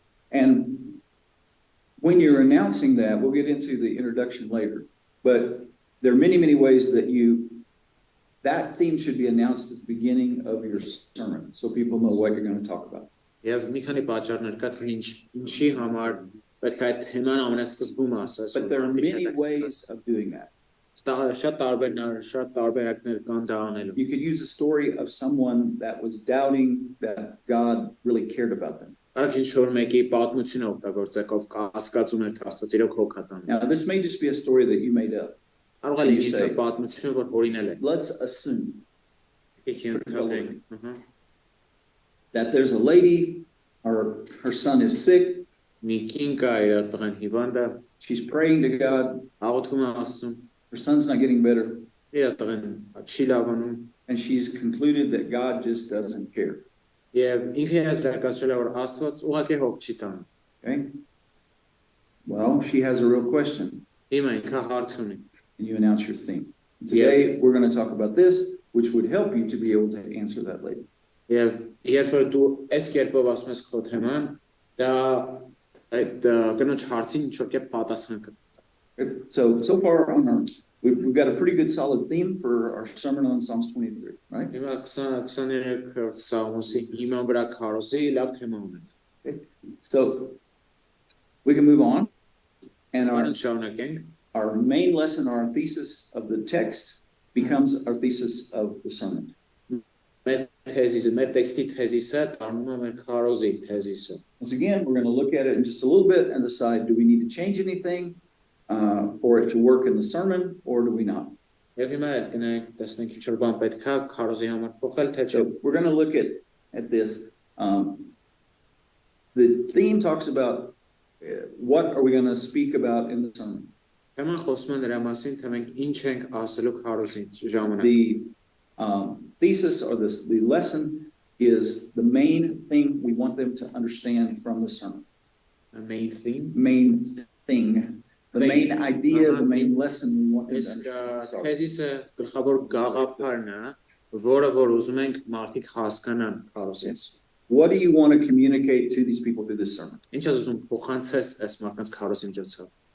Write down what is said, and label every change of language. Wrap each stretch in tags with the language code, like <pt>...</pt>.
<en>And when you're announcing that, we'll get into the introduction later, but there are many, many ways that that theme should be announced at the beginning of your sermon, so people know what you're going to talk about.</en> <hy>Եվ մի քանի պատճառներ կա, թե ինչի համար պետք է այդ թեման ամենասկզբում ասես։</hy> <en>But there are many ways of doing that.</en> <hy>Շատ տարբերակներ կան դա անելու։</hy> <en>You could use a story of someone that was doubting that God really cared about them.</en> <hy>Կարող ինչ-որ mեկի պատմությունը օգտագործեք, ով կասկածում էր Աստված իրոք հոգատան։</hy> <en>Now, this may just be a story that you made up.</en> <hy>Կարող է լինի ինչ-որ պատմություն, որ օրինել եք։</hy> <en>Let's assume</en> <hy>Եկեք</hy> <en>that there's a lady, or her son is sick.</en> <hy>մի կին կա, իր տղան հիվանդ է,</hy> <en>She's praying to God.</en> <hy>աղոթում է Աստծուն,</hy> <en>Her son's not getting better.</en> <hy>իր տղան չի լավանում,</hy> <en>And she's concluded that God just doesn't care.</en> <hy>եւ ինքը հասկացել է, որ Աստված ուղղակի հոգ չի տանում։</hy> <en>Okay? Well, she has a real question.</en> <hy>Հիմա ինքը հարց ունի։</hy> <en>And you announce your theme. Today, we're going to talk about this, which would help you to be able to answer that later.</en> <hy>Եվ երբ որ դու այս կերպով ասում ես քո թեման, դա այդ կնոջ հարցին ինչ-որ կերպ պատասխան կտա։</hy> <en>So far on we've got a pretty good solid theme for our sermon on Psalms 23, right?</en> <hy>Հիմա 23-րդ Սաղմոսի հիման վրա քարոզի լավ թեմա ունենք։</hy> <en>So we can move on. And</en> <hy>Անենք շարունակենք։</hy> <en>our main lesson, our thesis of the text becomes our thesis of the sermon.</en> <hy>Մեր թեզիսը, մեր տեքստի թեզիսը դառնում է մեր քարոզի թեզիսը։</hy> <en>Once again, we're going to look at it in just a little bit and decide, do we need to change anything for it to work in the sermon, or do we not?</en> <hy>Եվ հիմա էլ գնանք տեսնենք ինչ-որ բան պետք է քարոզի համար փոխել, թե չէ։</hy> <en>So we're going to look at this. The theme talks about what are we going to speak about in the sermon.</en> <hy>Թեման խոսում է նրա մասին, թե մենք ինչ ենք ասելու քարոզի ժամանակ։</hy> <en>The thesis or the lesson is the main thing we want them to understand from the sermon. The main thing. Main thing. The main idea, the main lesson we want them to understand.</en> <hy>Թեզիսը գլխավոր գաղափարն է, որը որ ուզում ենք մարդիկ հասկանան քարոզից։</hy> <en>What do you want to communicate to these people through this sermon?</en> <hy>Ինչ ես ուզում փոխանցես այս մարդկանց քարոզի միջոցով։</hy>